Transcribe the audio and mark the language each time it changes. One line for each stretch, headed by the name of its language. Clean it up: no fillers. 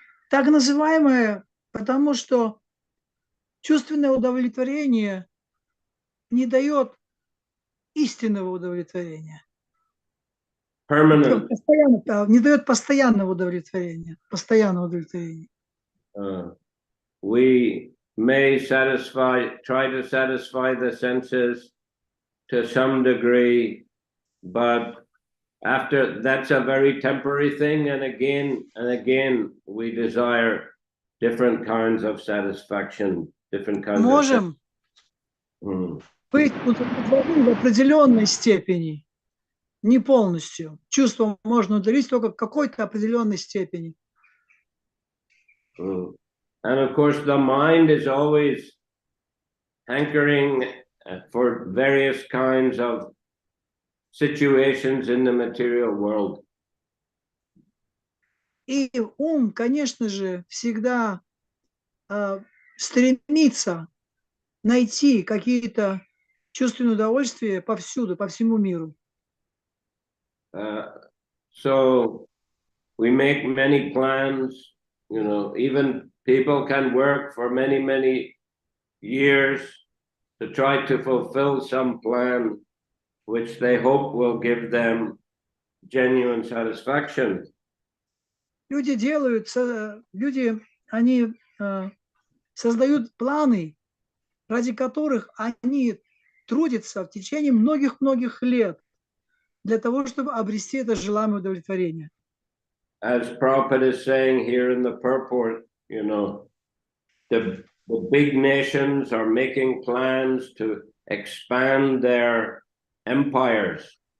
Russian: Так называемое, потому что чувственное удовлетворение не дает истинного удовлетворения.
English: Permanent.
Russian: Не дает постоянного удовлетворения. Постоянного удовлетворения.
English: We may try to satisfy the senses to some degree, but after that's a very temporary thing, and again we desire different kinds of satisfaction, different kinds
Russian: Можем быть удовлетворены в определенной степени, не полностью. Чувство можно удовлетворить только в какой-то определенной степени.
English: And of course, the mind is always hankering for various kinds of situations in the material world.
Russian: И ум, конечно же, всегда стремится найти какие-то чувственные удовольствия повсюду, по всему миру.
English: So we make many plans, you know, even people can work for many years to try to fulfill some plan which they hope will give them genuine satisfaction.
Russian: Люди, они создают планы, ради которых они трудятся в течение многих лет для того, чтобы обрести это желаемое удовлетворение.
English: As Prabhupada is saying here in the purport, you know, the big nations are making plans to expand their empires.